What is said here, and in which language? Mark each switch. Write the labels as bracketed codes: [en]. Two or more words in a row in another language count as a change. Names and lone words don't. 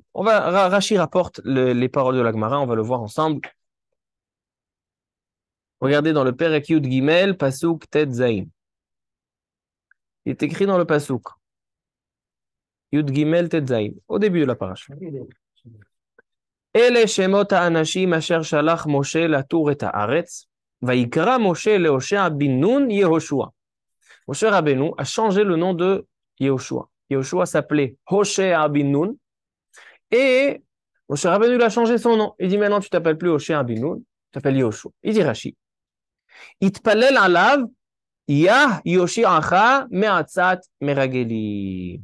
[fr] Rashi rapporte les paroles de la Gemara, on va le voir ensemble. Regardez dans le [he] פרק י"ג, פסוק ט"ז. [fr] Il est écrit dans le Pasuk. [he] י"ג ט"ז, [fr] au début de la paracha. [he] אלה שמות האנשים אשר שלח משה לתור את הארץ, ויקרא משה להושע בן נון יהושע. [fr] Moshe Rabbeinu a changé le nom de Yehoshua. Yehoshua s'appelait Hoshea bin Nun. Et Moshe Rabbeinu a changé son nom. Il dit maintenant tu t'appelles plus Hoshea bin Nun, tu t'appelles Yehoshua. Il dit Rashi. [he] התפלל עליו יה יושיעך מעצת מרגלים.